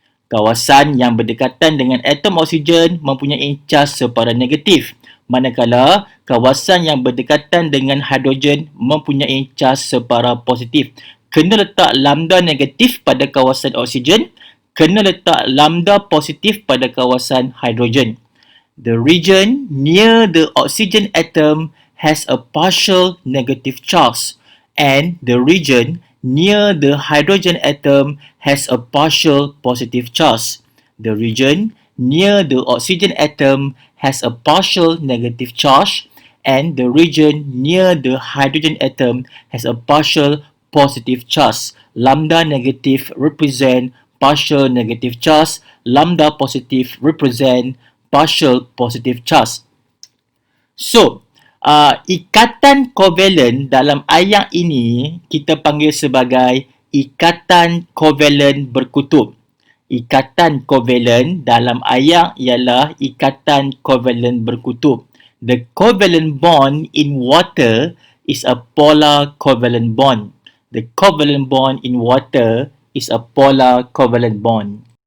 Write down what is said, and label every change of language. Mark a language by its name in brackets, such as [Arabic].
[Malay] Kawasan yang berdekatan dengan atom oksigen mempunyai cas separa negatif. Manakala kawasan yang berdekatan dengan hidrogen mempunyai cas separa positif. Kena letak lambda negatif pada kawasan oksigen, kena letak lambda positif pada kawasan hidrogen. [English] The region near the oxygen atom has a partial negative charge, and the region near the hydrogen atom has a partial positive charge. The region near the oxygen atom has a partial negative charge, and the region near the hydrogen atom has a partial positive charge. Lambda negative represent partial negative charge, lambda positive represent partial positive charge. [Malay] So, ikatan kovalen dalam ayat ini kita panggil sebagai ikatan kovalen berkutub. Ikatan kovalen dalam ayat ialah ikatan kovalen berkutub. [English] The covalent bond in water is a polar covalent bond. The covalent bond in water is a polar covalent bond.